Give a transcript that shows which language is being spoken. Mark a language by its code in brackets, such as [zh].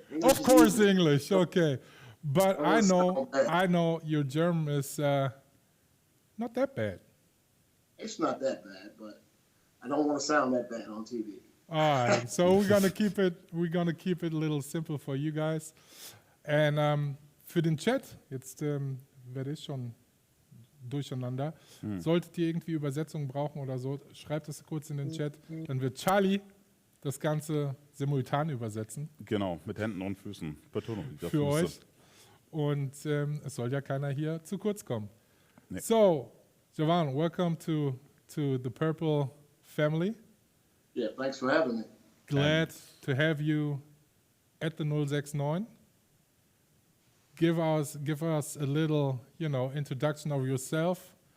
[en] Of course, English. Okay, but I sound bad. know your German is not that bad. It's not that bad, but I don't want to sound that bad on TV. All right, so we're gonna keep it a little simple for you guys. [de] And für den Chat, jetzt werde ich schon durcheinander. Solltet ihr irgendwie Übersetzungen brauchen oder so, schreibt es kurz in den Chat. Dann wird Charlie das Ganze simultan übersetzen. Genau, mit Händen und Füßen. Betonung. der Für Füße. euch. Und es soll ja keiner hier zu kurz kommen. Nee. [en] So, Javan, welcome to the Purple family. Yeah, thanks for having me. Glad to have you at the 069. Give us a little, introduction of yourself.